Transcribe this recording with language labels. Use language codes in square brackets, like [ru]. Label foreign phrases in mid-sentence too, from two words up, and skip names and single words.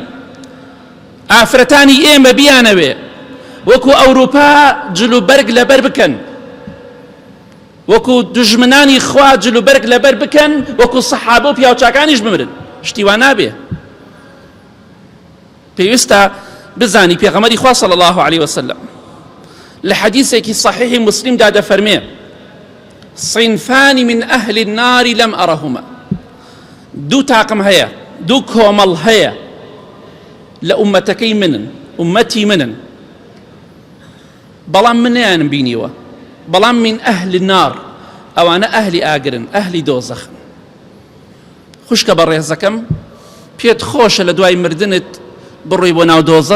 [ckb] ئافرەتانی ئێمە بیانەوێ وەکو ئەوروپا جلوبەرگ لەبەر بکەن، وەکو دژمنانی خوا جلوبەرگ لەبەر بکەن، وەکو سەحابە و پیاوچاکانیش بمرن. شتیوان نابێ. پێویستە بزانی پێغەمبەری خوا [ar] صلی الله عليه وسلم [ckb] لە حەدیثێکی صحیحی مسلمدا دەفەرمێ: [ar] صنفان من أهل النار لم أرهما. [ckb] دوو تاقم هەیە، دوو کۆمەڵ هەیە لە ئومەتەکەی منن، ئومەتی منن، بەڵام من نەیانم بینیوە، بەڵام من [ar] ئەهل النار، [ckb] ئەوانە ئەهلی ئاگرن، ئەهلی دۆزەخن. خوشکە بەڕێزەکەم، پێت خۆشە لە دوای مردنت بڕۆی بۆ ناو دۆزەخ؟